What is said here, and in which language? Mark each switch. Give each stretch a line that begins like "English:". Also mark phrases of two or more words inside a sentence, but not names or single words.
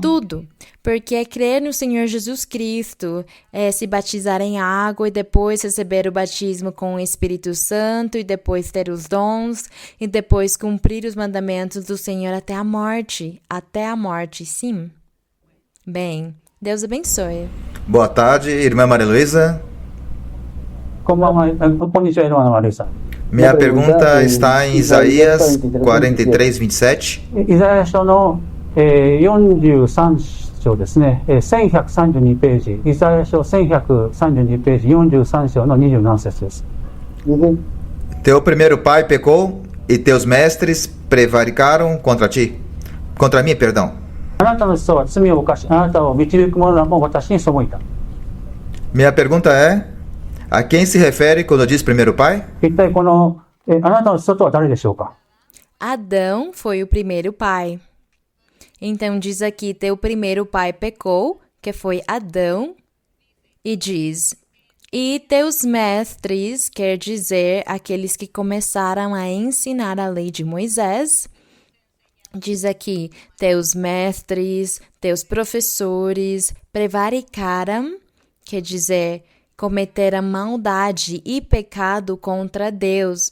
Portuguese: Tudo, porque é crer no Senhor Jesus Cristo, é se batizar em água e depois receber o batismo com o Espírito Santo e depois ter os dons e depois cumprir os mandamentos do Senhor até a morte, sim. Bem, Deus abençoe. Boa tarde, irmã Maria Luísa.
Japanese: こんばんは、こんにちは、井上丸井さん。
Portuguese: Minha pergunta está em Isaías 43, 27.
Japanese: イザヤ書の、43章ですね、1132ページ、イザヤ書1132ページ、43章の27節です。
Portuguese: Teu primeiro pai pecou e teus mestres prevaricaram contra ti. Contra mim, perdão.
Japanese: あなたの子孫は罪を犯し、あなたを導く者らも私に背いた。
Portuguese: Minha pergunta é: a quem se refere quando diz primeiro pai?
Japanese: 一体この、あなたの子孫とは誰でしょうか。
Portuguese: Adão foi o primeiro pai. Então diz aqui, teu primeiro pai pecou, que foi Adão, e diz, e teus mestres, quer dizer, aqueles que começaram a ensinar a lei de Moisés, diz aqui, teus mestres, teus professores, prevaricaram, quer dizer, cometeram maldade e pecado contra Deus.